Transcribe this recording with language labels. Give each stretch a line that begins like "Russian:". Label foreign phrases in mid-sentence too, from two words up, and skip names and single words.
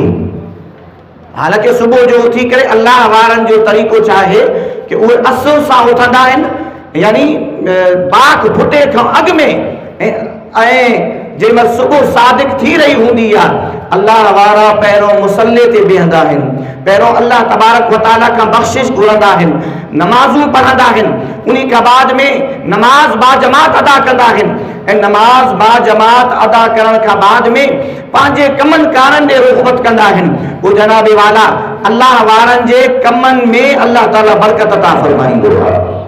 Sindhi: हालांकि सुबुह जो उथी करे अल्लाह वारनि जो तरीक़ो छा आहे कि उहे असुर सां उथंदा आहिनि, यानी बाग फुटे खां अॻु में, ऐं जंहिंमहिल सुबुह सादिक थी रही हूंदी आहे अल्लाह वारा पहिरों मुसल्ले ते बीहंदा आहिनि, पहिरों
Arabic: الله تبارك وتعالى
Sindhi: खां बख्शिश घुरंदा आहिनि, नमाज़ूं पढ़ंदा आहिनि, उन खां बाद में नमाज बाजमात अदा कंदा आहिनि ऐं नमाज बाजमात अदा करण खां बाद में पंहिंजे कमनि कारनि ॾे रुग़बत कंदा आहिनि। पोइ जनाबे वाला अल्लाह वारनि जे कमनि में
Arabic: الله تعالى
Sindhi: बरकत अता फरमाईंदो आहे।